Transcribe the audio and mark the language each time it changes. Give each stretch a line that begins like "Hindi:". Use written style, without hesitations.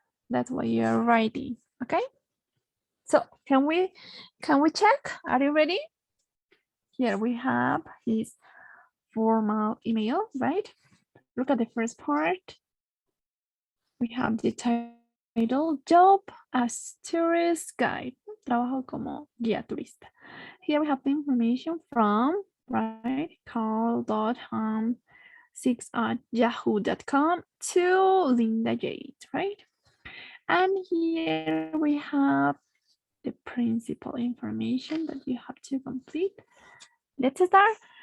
English: That's why you are writing, okay? So can we check? Are you ready? Here we have his formal email, right? Look at the first part. We have the title, job as tourist guide.
Spanish: Trabajo como guía turista.
English: Here we have the information from, right, carl.ham6@yahoo.com to Linda Jade, right? And here we have the principal information that you have to complete. Let's start.